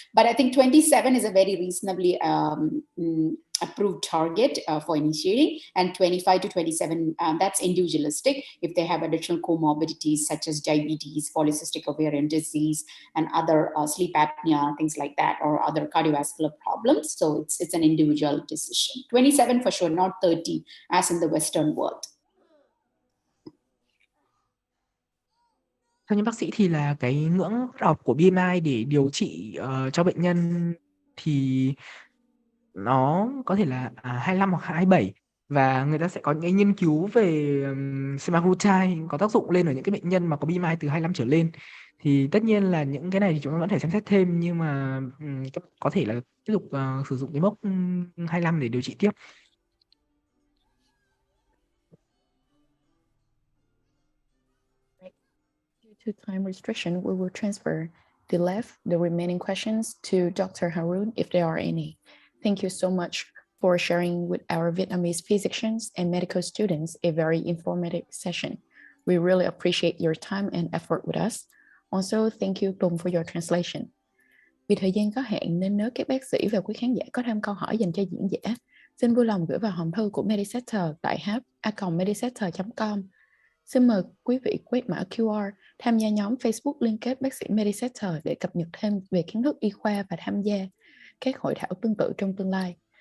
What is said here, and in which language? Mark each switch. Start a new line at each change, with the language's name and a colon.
English: But I think 27 is a very reasonably approved target for initiating, and 25 to 27, that's individualistic if they have additional comorbidities such as diabetes, polycystic ovarian disease, and other sleep apnea, things like that, or other cardiovascular problems. So it's an individual decision. 27 for sure, not 30 as in the Western world.
Vietnamese: Theo như bác sĩ thì là cái ngưỡng cutoff của BMI để điều trị cho bệnh nhân thì nó có thể là 25 hoặc 27, và người ta sẽ có những cái nghiên cứu về semaglutide có tác dụng lên ở những cái bệnh nhân mà có BMI từ 25 trở lên. Thì tất nhiên là những cái này thì chúng ta vẫn phải xem xét thêm, nhưng mà có thể là tiếp tục sử dụng cái mốc 25 để điều trị tiếp.
English: Due to time restriction, we will transfer the remaining questions to Dr. Haroon if there are any. Thank you so much for sharing with our Vietnamese physicians and medical students a very informative session. We really appreciate your time and effort with us. Also, thank you, Tùng, for your translation.
Vietnamese: Vì thời gian có hạn nên nếu các bác sĩ và quý khán giả có thêm câu hỏi dành cho diễn giả, xin vui lòng gửi vào hòm thư của Medisetter tại hub@medisetter.com. Xin mời quý vị quét mã QR, tham gia nhóm Facebook liên kết bác sĩ Medisetter để cập nhật thêm về kiến thức y khoa và tham gia các hội thảo tương tự trong tương lai.